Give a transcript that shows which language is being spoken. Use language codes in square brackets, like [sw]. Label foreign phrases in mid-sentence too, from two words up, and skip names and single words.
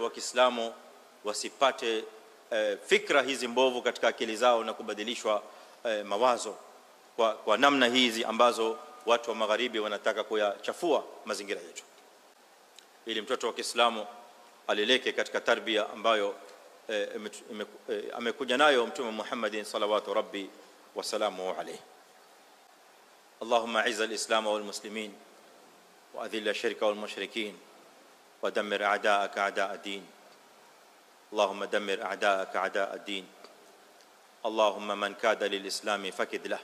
[sw] wa Kiislamu wasipate fikra hizi mbovu katika akili zao na kubadilishwa mawazo kwa namna hizi ambazo watu wa magharibi wanataka kuyachafua mazingira yetu, ili mtoto wa Kiislamu aleleke katika tarbia ambayo amekuja nayo Mtume Muhammad [ar] صلى الله ربي وسلامه عليه. اللهم أعز الإسلام والمسلمين وأذل الشرك والمشركين ودمر أعداءك أعداء الدين اللهم دمر أعداءك أعداء الدين. اللهم من كاد للإسلام فكد له.